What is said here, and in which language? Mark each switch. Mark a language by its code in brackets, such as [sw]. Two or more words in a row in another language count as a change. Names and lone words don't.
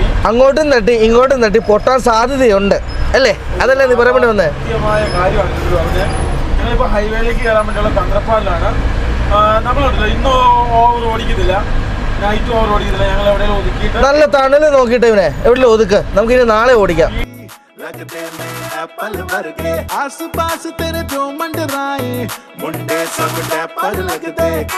[ml] അങ്ങോട്ടും തട്ടി ഇങ്ങോട്ടും തട്ടി പൊട്ടാൻ സാധ്യതയുണ്ട് അല്ലേ, അതല്ലേ നീ പറയാൻ വേണ്ടി വന്നേ. കൃത്യമായ കാര്യമാണ് ഇത് പറഞ്ഞത്. ഞങ്ങളിപ്പോൾ ഹൈവേയിലേക്ക് കയറാൻ വേണ്ടിയുള്ള തന്ത്രപ്പാടിലാണ്. നമ്മളുണ്ടല്ലോ ഇന്ന് ഓവർ ഓടിക്കുന്നില്ല, [en] night over [ml] ഓടിക്കുന്നില്ല. ഞങ്ങൾ എവിടെയെങ്കിലും ഒതുക്കിയിട്ട് നല്ല തണല് നോക്കിയിട്ട് ഇവനെ എവിടെയെങ്കിലും ഒതുക്ക്, നമുക്കിനി നാളെ ഓടിക്കാം. [pa] ਲਗਦੇ ਮੈਂ ਐਪਲ ਵਰਗੇ ਆਸ ਪਾਸ ਤੇਰੇ ਜੋ ਮੰਡਰਾਏ ਮੁੰਡੇ ਸਬ ਟੈਪਰ ਲਗਦੇ